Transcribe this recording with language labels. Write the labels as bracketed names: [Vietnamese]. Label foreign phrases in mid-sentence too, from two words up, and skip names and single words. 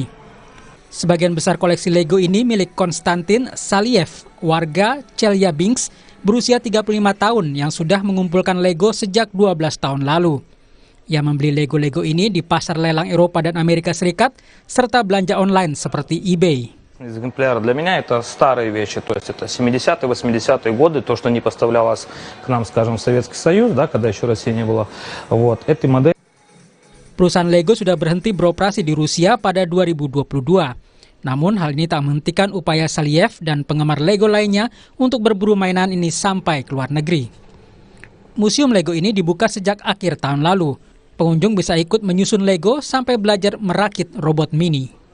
[Indonesian] Sebagian besar koleksi Lego ini milik Konstantin Saliev, warga Chelyabinsk, berusia 35 tahun yang sudah mengumpulkan Lego sejak 12 tahun lalu. Ia membeli Lego-Lego ini di pasar lelang Eropa dan Amerika Serikat, serta belanja online seperti eBay. [Russian] Экземпляр для меня это старые вещи, то есть это 70-е, 80-е годы, то, что не поставлялось к нам, скажем, в Советский Союз, да, когда еще России не было. Вот, этой модели. [Indonesian] Perusahaan Lego sudah berhenti beroperasi di Rusia pada 2022. Namun hal ini tak menghentikan upaya Saliev dan penggemar Lego lainnya untuk berburu mainan ini sampai ke luar negeri. Museum Lego ini dibuka sejak akhir tahun lalu. Pengunjung bisa ikut menyusun Lego sampai belajar merakit robot mini.